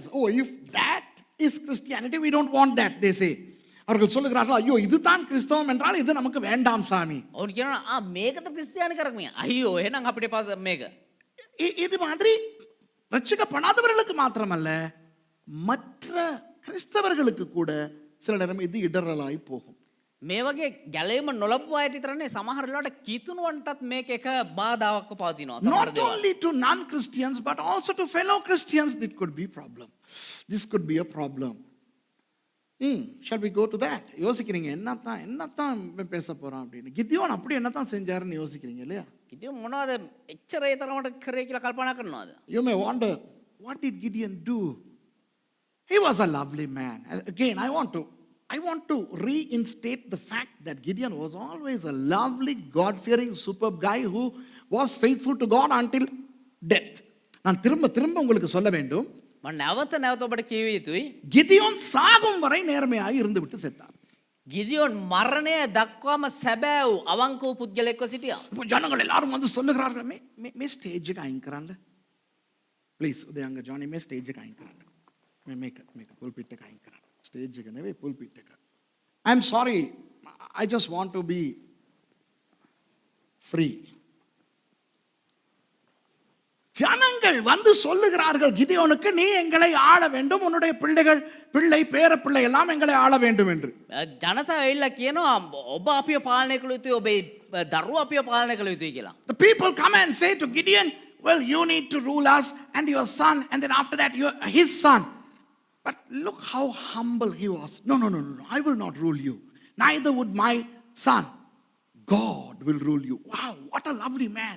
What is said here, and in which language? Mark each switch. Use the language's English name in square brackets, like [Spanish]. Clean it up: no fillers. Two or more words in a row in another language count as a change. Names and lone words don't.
[English] Oh, if that is Christianity, we don't want that, they say. [Tamil] அவர்கள் சொல்லுகிறார்கள், ஐயோ இதுதான் கிறிஸ்தவம் என்றால் இது நமக்கு வேண்டாம் சாமி. [Sinhala] ඔවුන් කියනවා මේකද ක්‍රිස්තියානි කරන්නේ. අයියෝ එහෙනම් අපිට පාස මේක. [Tamil] இது மாதிரி ரட்சிக்கப்படாதவர்களுக்கு மாத்திரமல்ல, மற்ற கிறிஸ்தவர்களுக்கு கூட சில நேரம் இது இடரலாய் போகும். [Sinhala] මේ වගේ ගැලවීම නොලබපු අයට විතරනේ සමහර වෙලාවට කිතුනුවන්ටත් මේක එක බාධාවක් පවතිනවා. සමහර [English] Not [Sinhala] දේවල්. [English] only to non-Christians but also to fellow Christians, this could be problem. This could be a problem. Shall we go to that? [Tamil] யோசிக்கிறீங்க என்னத்தான் பேச போறோம் அப்படின்னு. கிதியோன் அப்படி என்னத்தான் செஞ்சாருன்னு யோசிக்கிறீங்க இல்லையா? [Sinhala] කිතිය මොනවද එච්චර ඒ තරමට කරේ කියලා කල්පනා කරනවද? [English] You may wonder, what did Gideon do? He was a lovely man. Again, I want to reinstate the fact that Gideon was always a lovely, God-fearing, superb guy who was faithful to God until death. [Tamil] நான் திரும்ப உங்களுக்கு சொல்ல வேண்டும், [Sinhala] මම නැවත ඔබට කියව යුතුයි. [Tamil] கிதியோன் சாகும் வரை நேர்மையாய் இருந்து விட்டு செத்தார். [Sinhala] ගිදියොන් මරණය දක්වාම සැබෑ වූ අවංක වූ පුද්ගලෙක්ව සිටියා. [Tamil] இப்போ ஜனங்கள் எல்லாரும் வந்து சொல்லுகிறார்கள், மே ஸ்டேஜுக்கு ஆயிக்கிறாங்க ப்ளீஸ் உதயங்க ஜானி மே ஸ்டேஜுக்கு ஆயிக்கிறாங்க மேக்க புல்பிட்டுக்கு ஆயிக்கிறாங்க ஸ்டேஜுக்கு நவே புல்பிட்டுக்கு. [English] I am sorry, I just want to be free. [Tamil] ஜனங்கள் வந்து சொல்லுகிறார்கள் கிதியோனுக்கு, நீ எங்களை ஆள வேண்டும், உன்னுடைய பிள்ளை பேரப்பிள்ளை எல்லாம் எங்களை ஆள வேண்டும் என்று. [Sinhala] ජනතාව ඇවිල්ලා කියනවා ඔබ අපිව පාලනය කළ යුතුයි, ඔබේ දරුවෝ අපිව පාලනය කළ යුතුයි කියලා. [English] The people come and say to Gideon, well, you need to rule us and your son, and then after that his son. But look how humble he was. No, I will not rule you. Neither would my son. God will rule you. Wow, what a lovely man.